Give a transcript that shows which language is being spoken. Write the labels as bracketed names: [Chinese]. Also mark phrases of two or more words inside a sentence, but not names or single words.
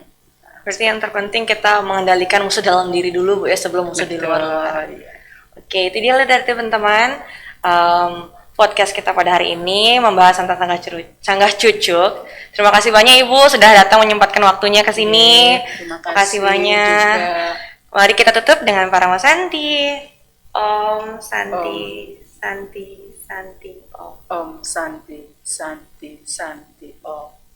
[Indonesian] Berarti yang terpenting kita mengendalikan musuh dalam diri dulu Bu ya, sebelum musuh di luar. Ya. Oke, itu dia dari teman-teman. Podcast kita pada hari ini membahas tentang canggah cucuk. Terima kasih banyak Ibu sudah datang menyempatkan waktunya ke sini. Terima kasih banyak. Juga. Mari kita tutup dengan Parama Santi. [Sanskrit] Om Santi, Santi, Santi, Om. Om Santi, Santi, Santi, Om.